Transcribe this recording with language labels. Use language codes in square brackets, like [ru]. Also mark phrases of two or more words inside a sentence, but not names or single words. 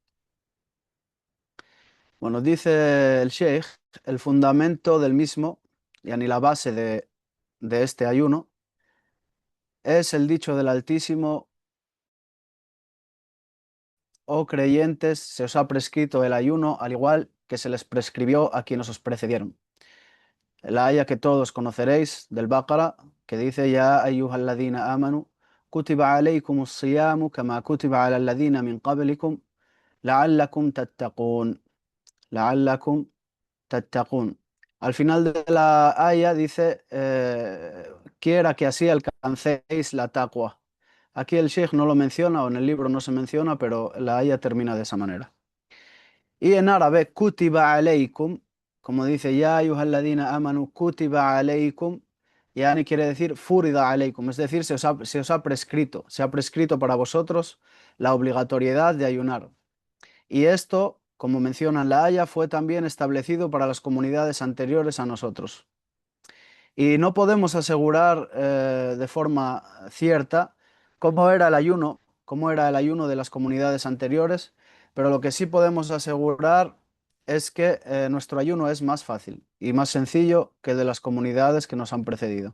[es] Bueno, dice el Sheikh, el fundamento del mismo, ni la base de este ayuno, es el dicho del Altísimo: oh creyentes, se os ha prescrito el ayuno al igual que se les prescribió a quienes os precedieron. La aya que todos conoceréis del Baqara, que dice: [ar] يا أيها الذين آمنوا كتب عليكم الصيام كما كتب على الذين من قبلكم لعلكم تتقون. لعلكم تتقون. [es] Al final de la aya dice: quiera que así alcancéis la taqwa. Aquí el Sheikh no lo menciona, o en el libro no se menciona, pero la aya termina de esa manera. Y en árabe, [ar] كتب عليكم, [es] como dice, [ar] يا أيها الذين آمنوا كتب عليكم, [es] yani quiere decir [ar] فرض عليكم, [es] es decir, se os ha prescrito, se ha prescrito para vosotros la obligatoriedad de ayunar. Y esto, como menciona en la haya, fue también establecido para las comunidades anteriores a nosotros. Y no podemos asegurar de forma cierta cómo era el ayuno cómo era el ayuno de las comunidades anteriores, pero lo que sí podemos asegurar es que nuestro ayuno es más fácil y más sencillo que el de las comunidades que nos han precedido.